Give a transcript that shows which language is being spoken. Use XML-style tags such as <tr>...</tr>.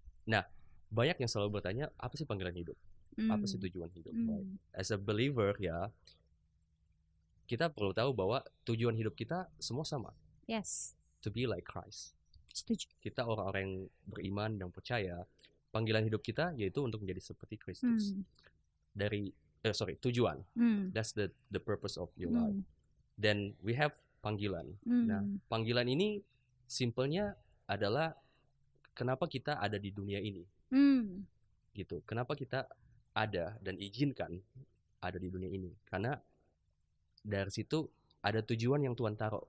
<id>Nah, banyak yang selalu bertanya, apa sih panggilan hidup? Apa sih tujuan hidup?</id> <en>Right? As a believer</en> <id>ya, kita perlu tahu bahwa tujuan hidup kita semua sama.</id> <en>Yes. To be like Christ.</en> <id>Setuju. Kita orang-orang yang beriman dan percaya, panggilan hidup kita yaitu untuk menjadi seperti Kristus. Tujuan.</id> <en>That's the purpose of your life. Then we have panggilan.</en> <id>Nah, panggilan ini simpelnya adalah kenapa kita ada di dunia ini. Gitu. Kenapa kita ada dan izinkan ada di dunia ini? Karena dari situ ada tujuan yang Tuhan taruh.</id>